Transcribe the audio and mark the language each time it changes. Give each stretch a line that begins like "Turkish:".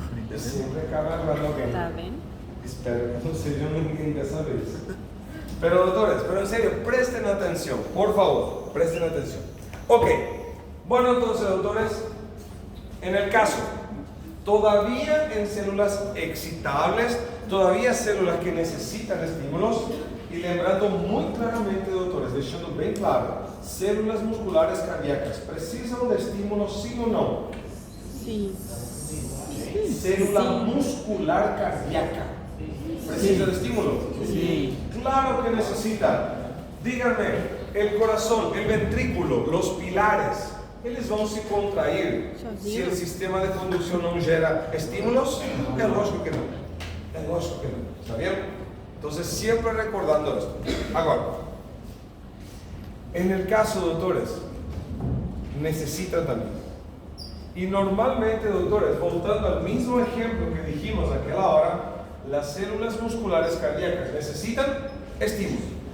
Portuguese: Eu sempre acabo agarrando alguém. Tá vendo? Espero que não seja ninguém dessa vez.
Spanish: Pero doutores, pero en serio, presten atención, por favor, presten atención. Ok, bueno entonces, doutores, en el caso, todavía en células excitables, todavía células que necesitan estímulos, y
Portuguese: lembrando
Spanish: muy claramente, doutores,
Portuguese: deixando bem claro,
Spanish: células musculares cardíacas,
Portuguese: ¿precisam de estímulos
Spanish: sí o no?
Portuguese: Sim. Célula muscular cardíaca, ¿precisa de estímulo?
Spanish: Sí. Claro que necesita. Díganme, el corazón, el ventrículo, los pilares,
Portuguese: eles vão se contrair se o sistema de condução não gera estímulos? É lógico que não. É lógico que não.
Spanish: ¿Está bien? Entonces, siempre recordando esto. Ahora, en el caso, doutores, necesitan también. Y normalmente, doutores, voltando al mismo ejemplo que dijimos aquella hora, las células musculares cardíacas necesitan estímulo.